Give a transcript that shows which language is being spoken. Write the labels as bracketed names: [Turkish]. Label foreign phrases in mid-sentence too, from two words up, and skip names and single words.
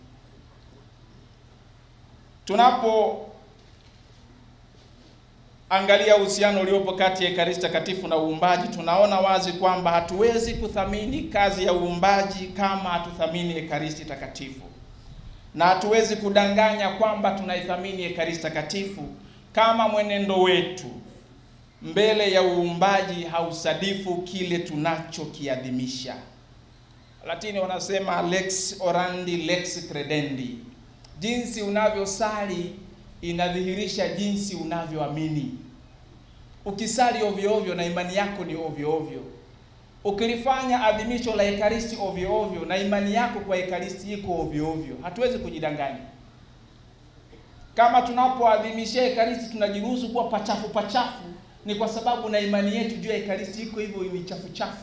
[Swahili] Tunapo angalia uhusiano uliopo kati ya Ekaristi Takatifu na uumbaji, tunaona wazi kwamba hatuwezi kuthamini kazi ya uumbaji kama hatuthamini Ekaristi Takatifu. na hatuwezi kudanganya kwamba tunaithamini Ekaristi Takatifu kama mwenendo wetu mbele ya uumbaji hausadifu kile tunachokiadhimisha. Latini wanasema [Latin] lex orandi lex credendi. [Swahili] Jinsi unavyosali inadhihirisha jinsi unavyoamini. Ukisali ovyo ovyo na imani yako ni ovyo ovyo. Ukilifanya adhimisho la Ekaristi ovyo ovyo na imani yako kwa Ekaristi iko ovyo ovyo. Hatuwezi kujidanganya. Kama tunapoadhimisha Ekaristi tunajiruhusu kuwa pachafu pachafu, ni kwa sababu na imani yetu juu ya Ekaristi iko hivyo, ni chafu chafu.